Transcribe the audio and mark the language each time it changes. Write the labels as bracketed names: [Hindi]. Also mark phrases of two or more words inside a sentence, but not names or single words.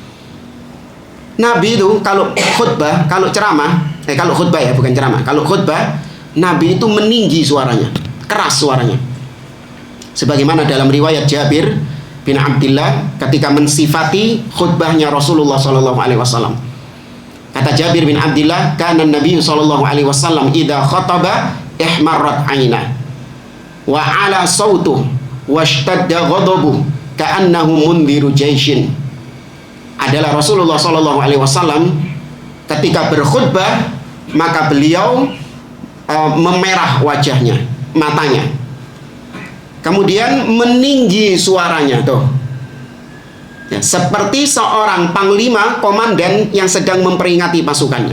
[Indonesian] Nabi itu kalau khutbah, kalau ceramah, kalau khutbah ya, bukan ceramah. Kalau khutbah, Nabi itu meninggi suaranya, keras suaranya. Sebagaimana dalam riwayat Jabir bin Abdullah ketika mensifati khutbahnya Rasulullah SAW. Kata Jabir bin Abdullah, [Arabic] كان النبي ﷺ إذا خطب احمرت عيناه وعلا صوته واشتد غضبه كأنه منذر جيش. [Indonesian] Adalah Rasulullah SAW ketika berkhutbah maka beliau memerah wajahnya, matanya, kemudian meninggi suaranya tuh, ya, seperti seorang panglima komandan yang sedang memperingati pasukannya.